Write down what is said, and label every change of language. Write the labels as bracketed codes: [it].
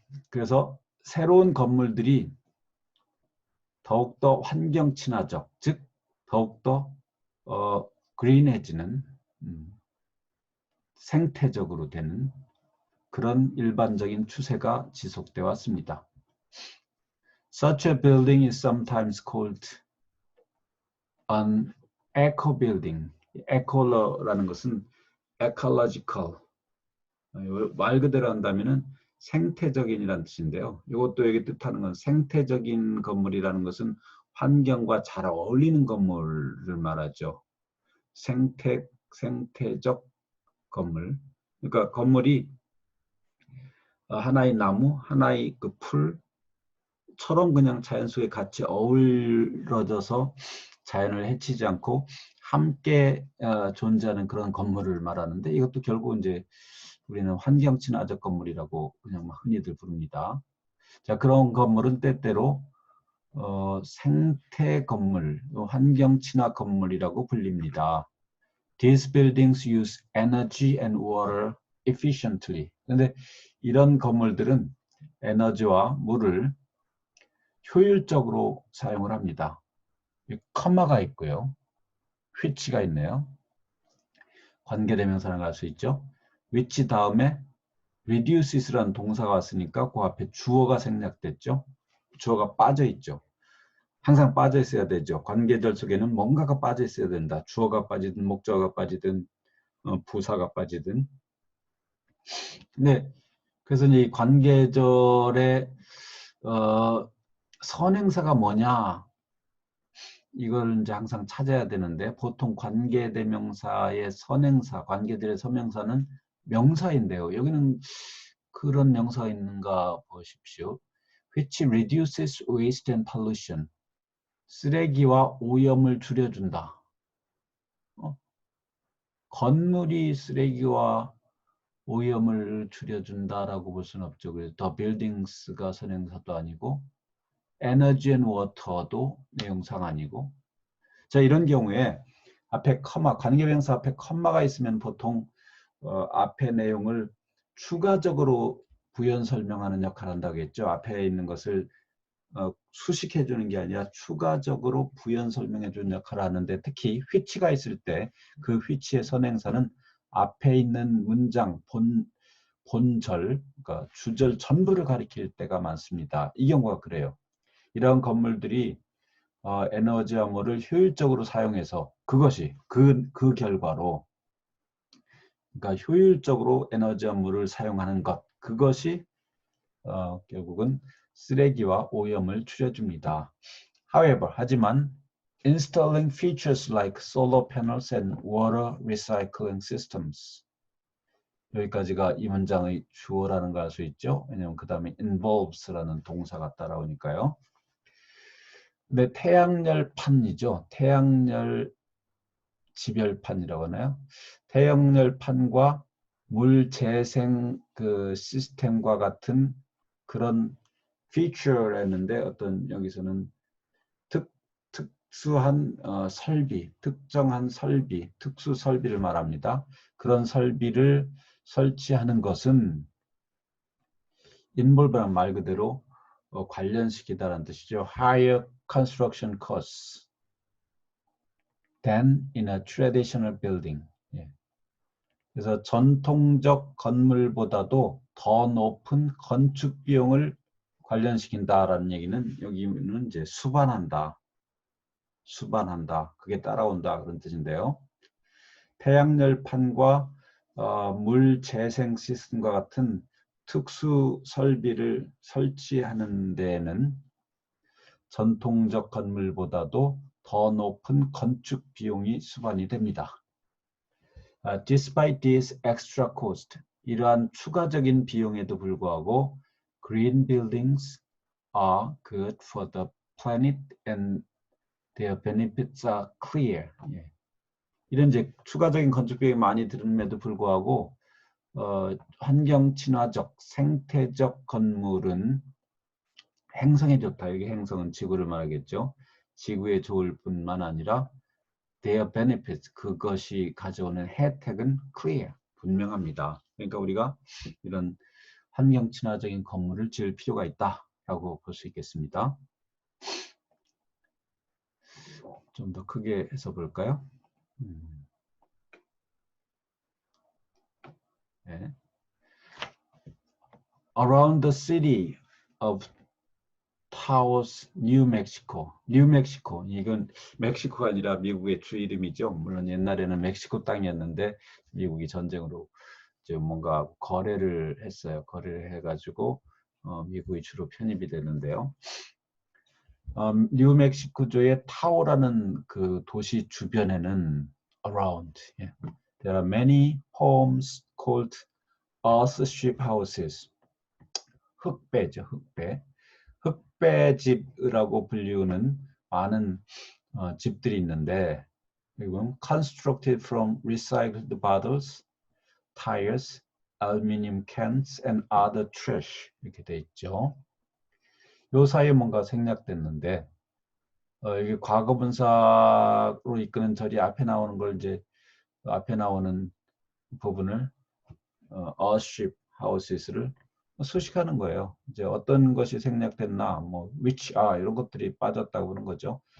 [ko] 그래서 새로운 건물들이 더욱더 환경 친화적, 즉 더욱더 green해지는 생태적으로 되는 그런 일반적인 추세가 지속되어 왔습니다. [en] Such a building is sometimes called an eco building. [ko] eco라는 것은 ecological. 말 그대로 한다면은 생태적인이라는 뜻인데요. 이것도 여기 뜻하는 건 생태적인 건물이라는 것은 환경과 잘 어울리는 건물을 말하죠. 생태적 건물. 그러니까 건물이 하나의 나무, 하나의 그 풀처럼 그냥 자연 속에 같이 어우러져서 자연을 해치지 않고 함께 존재하는 그런 건물을 말하는데 이것도 결국 이제 우리는 환경 친화적 건물이라고 그냥 흔히들 부릅니다. 자, 그런 건물은 때때로 생태 건물, 환경 친화 건물이라고 불립니다. [en] These buildings use energy and water efficiently. [ko] 그런데 이런 건물들은 에너지와 물을 효율적으로 사용을 합니다. 컴마가 있고요. which가 있네요. 관계대명사를 할 수 있죠. which 다음에 reduces라는 동사가 왔으니까 그 앞에 주어가 생략됐죠. 주어가 빠져 있죠. 항상 빠져 있어야 되죠. 관계절 속에는 뭔가가 빠져 있어야 된다. 주어가 빠지든 목적어가 빠지든 부사가 빠지든. 네, 그래서 이 관계절의 선행사가 뭐냐 이걸 이제 항상 찾아야 되는데 보통 관계대명사의 선행사, 관계들의 선명사는 명사인데요. 여기는 그런 명사가 있는가 보십시오. [en] Which reduces waste and pollution. [ko] 쓰레기와 오염을 줄여준다. 건물이 쓰레기와 오염을 줄여준다라고 볼 수는 없죠. 그래서 the buildings가 선행사도 아니고 energy and water도 내용상 아니고 자 이런 경우에 앞에 컴마, 관계명사 앞에 컴마가 있으면 보통 앞에 내용을 추가적으로 부연 설명하는 역할을 한다고 했죠. 앞에 있는 것을 수식해 주는 게 아니라 추가적으로 부연 설명해 주는 역할을 하는데 특히 which가 있을 때 그 which의 선행사는 앞에 있는 문장 본절, 그러니까 주절 전부를 가리킬 때가 많습니다. 이 경우가 그래요. 이런 건물들이 에너지와 물을 효율적으로 사용해서 그것이 그 결과로 그러니까 효율적으로 에너지와 물을 사용하는 것 그것이 결국은 쓰레기와 오염을 줄여줍니다. [en] However, 하지만 installing features like solar panels and water recycling systems [ko] 여기까지가 이 문장의 주어라는 걸 알 수 있죠. 왜냐하면 그 다음에 involves라는 동사가 따라오니까요. 근데 태양열판이죠. 태양열 지별판이라고 하나요? 태양열판과 물 재생 그 시스템과 같은 그런 feature였는데 어떤 여기서는 특수한 설비, 특정한 설비, 특수 설비를 말합니다. 그런 설비를 설치하는 것은 involve란 말 그대로 관련시키다라는 뜻이죠. [en] higher construction costs. than in a traditional building. [ko] 예. 그래서 전통적 건물보다도 더 높은 건축 비용을 관련시킨다라는 얘기는 여기는 이제 수반한다. 그게 따라온다 그런 뜻인데요. 태양열판과 물 재생 시스템과 같은 특수 설비를 설치하는 데에는 전통적 건물보다도 더 높은 건축 비용이 수반이 됩니다. [en] Despite this extra cost, [ko] 이러한 추가적인 비용에도 불구하고 [en] green buildings are good for the planet and their benefits are clear. [ko] 예. 이런 이제 추가적인 건축 비용이 많이 들음에도 불구하고 환경 친화적, 생태적 건물은 행성에 좋다. 여기 행성은 지구를 말하겠죠. 지구에 좋을 뿐만 아니라 their benefits, 그것이 가져오는 혜택은 clear, 분명합니다. 그러니까 우리가 이런 환경 친화적인 건물을 지을 필요가 있다라고 볼 수 있겠습니다. 좀 더 크게 해서 볼까요? 네. [en] Around the city of Taos, New Mexico. [ko] 이건 멕시코가 아니라 미국의 주 이름이죠. 물론 옛날에는 멕시코 땅이었는데 미국이 전쟁으로 이제 뭔가 거래를 했어요. 거래를 해가지고 미국이 주로 편입이 되는데요. 뉴멕시코주의 타오라는 그 도시 주변에는 [en] around, yeah, there are many homes called earthship houses. [ko] 흑배죠, 흑배. 흑배집이라고 불리우는 많은 집들이 있는데 이건 [en] constructed from recycled bottles, tires, aluminum cans and other trash [ko] 이렇게 돼 있죠. 요 사이에 뭔가 생략됐는데 이게 과거분사로 이끄는 절이 앞에 나오는 걸 이제 앞에 나오는 부분을 earthship houses를 수식하는 거예요. 이제 어떤 것이 생략됐나, 뭐 which are 이런 것들이 빠졌다고 하는 거죠.